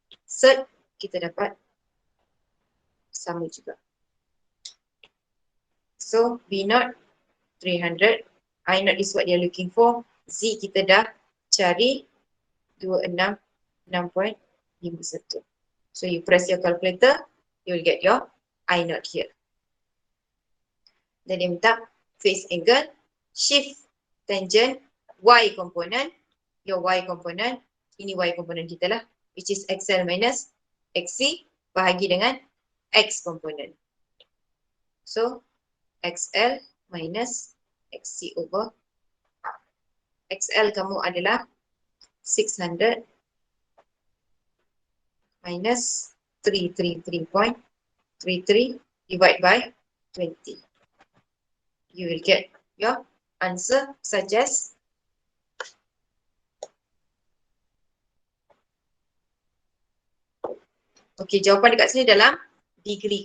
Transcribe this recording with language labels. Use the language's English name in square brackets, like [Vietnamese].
[Malay] Set kita dapat sama juga. [English] So V0 300, I0 is what you're looking for. [Malay] Z kita dah cari 266.51. [English] So you press your calculator, you will get your I0 here. [Malay] Dan dia minta [English] phase angle, shift tangent, Y component, your Y component, [Malay] ini Y component kita lah, [English] which is XL minus XC [Malay] bahagi dengan [English] X component. So XL minus XC over R. [Malay] XL kamu adalah 600 minus 333.33 [English] divided by [Malay] 20. [English] You will get your answer such as okay, [Malay] jawapan dekat sini dalam [English] degree.